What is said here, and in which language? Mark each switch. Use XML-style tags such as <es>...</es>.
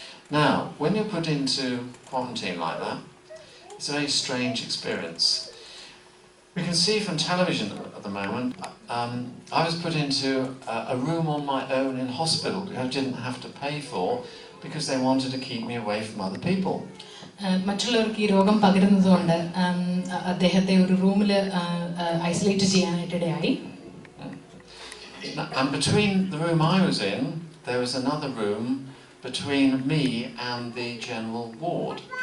<en>Now, when you're put into quarantine like that, it's a very strange experience. We can see from television at the moment, I was put into a room on my own in hospital which I didn't have to pay for because they wanted to keep me away from other people.</en> <ml>മറ്റുള്ളവർക്ക് ഈ രോഗം പകരുന്നതുകൊണ്ട് അദ്ദേഹത്തെ ഒരു റൂമിൽ isolate ചെയ്യാനായിട്ടിടയായി.</ml> <en>And between the room I was in, there was another room between me and the general ward.</en>